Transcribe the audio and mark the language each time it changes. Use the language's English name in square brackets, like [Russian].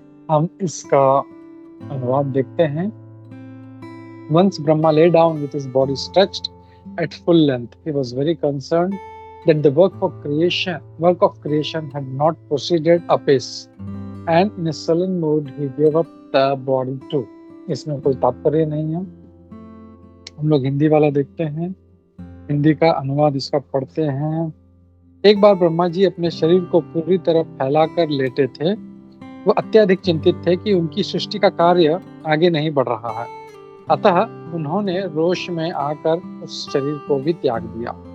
[Hindi] हम इसका अनुवाद देखते हैं। [English] Once Brahma lay down with his body stretched at full length, he was very concerned that the work of creation had not proceeded apace, and in a sullen mood he gave up the body too. [Hindi] इसमें कोई तात्पर्य नहीं है। हम लोग हिंदी वाला देखते हैं, हिंदी का अनुवाद इसका पढ़ते हैं। एक बार ब्रह्मा जी अपने शरीर को पूरी तरह फैलाकर लेटे थे। वो अत्यधिक चिंतित थे कि उनकी सृष्टि का कार्य आगे नहीं बढ़ रहा है, अतः उन्होंने रोष में आकर उस शरीर को भी त्याग दिया।